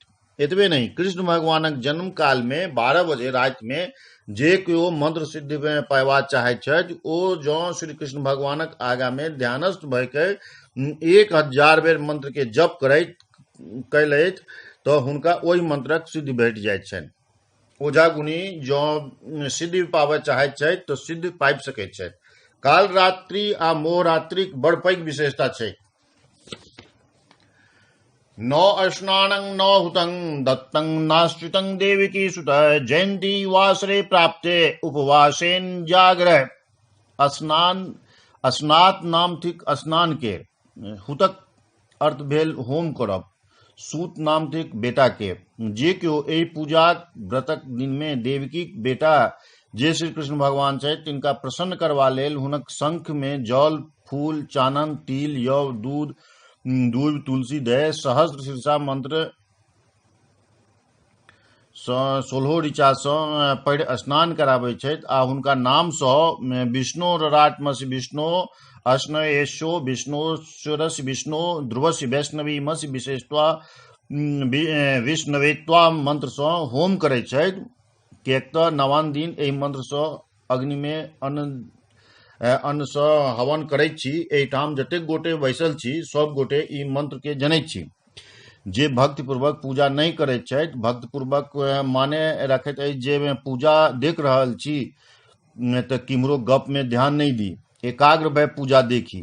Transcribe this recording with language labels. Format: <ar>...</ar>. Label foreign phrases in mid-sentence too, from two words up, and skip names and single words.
<mai>एतबे नहीं कृष्ण भगवानक जन्म काल में 12 बजे राति में जे केओ मंत्र सिद्धि में पायबा चाहैत छथि ओ जँ श्री कृष्ण भगवानक आगा में ध्यानस्थ भय के 1000 बेर मंत्र के जप कैलैथ तो हुनका ओहि मंत्रक सिद्धि भेट जाइत छनि। ओझा गुनी जँ सिद्धि पाबय चाहैत छथि तो सिद्धि पाबि सकैत छथि। काल रात्रि आ मोह रात्रिक बड़ पैघ विशेषता छै।</mai> <sa>न स्नानं न हुतं दत्तं नाश्रितं देवकी सुत जयंती वासरे प्राप्ते उपवासेन जाग्रह।</sa> <mai>स्नात नाम थिक स्नान के, हुतक अर्थ भेल होम करब, सूत नाम थिक बेटा के। जे क्यों एहि पूजा व्रतक दिन में देवकी बेटा जे श्री कृष्ण भगवान छथि तिनका प्रसन्न करबा लेल हुनक शंख में जल, फूल, चानन, तिल, यव, दूध, दूब, तुलसी दय सहस्त्र शीर्षा मंत्र 16 ऋचा सँ पढ़ि स्नान कराबै छथि आ हुनका नाम सँ</mai> <sa>विष्णु रराटमसि विष्णु अश्नयेशो विष्णुश्वरसि विष्णु ध्रुवसि वैष्णवी मसि विशेषत्वा विष्णवेत्वा</sa> <mai>मंत्र सँ होम करै छथि। किएक तऽ नवान दिन एहि मंत्र सँ अग्नि में अन्न सँ हवन करैत छी। एहिठाम जतेक गोटे बैसल छी सब गोटे ई मंत्र के जनैत छी। जे भक्ति पूर्वक पूजा नहीं करैत छथि, भक्ति पूर्वक माने रखैत अछि जे पूजा देख रहल छी तऽ किम्हरो गप में ध्यान नहीं दी, एकाग्र भय पूजा देखी।</mai>